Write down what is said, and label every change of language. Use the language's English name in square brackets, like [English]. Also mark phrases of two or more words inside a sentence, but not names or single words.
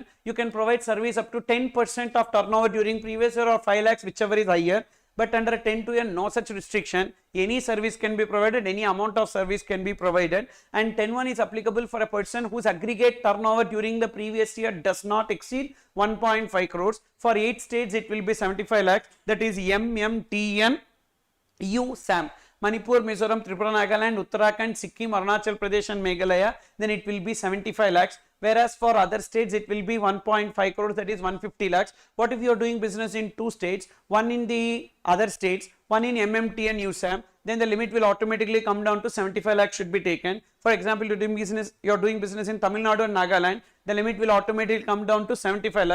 [English] You can provide service up to 10% of turnover during previous year or 5 lakhs, whichever is higher. But under 10.2a, no such restriction. Any service can be provided, any amount of service can be provided. And 10.1 is applicable for a person whose aggregate turnover during the previous year does not exceed 1.5 crores. For 8 states, it will be 75 lakhs. That is MMTN, SAM. Manipur, Mizoram, Tripura, Nagaland, Uttarakhand, Sikkim, Arunachal Pradesh and Meghalaya. Then it will be 75 lakhs. Whereas for other states it will be 1.5 crores, that is 150 lakhs. What if you are doing business in 2 states, one in the other states, one in MMT and USAM, then the limit will automatically come down to 75 lakhs should be taken. For example, you are doing business in Tamil Nadu and Nagaland, the limit will automatically come down to 75 lakhs.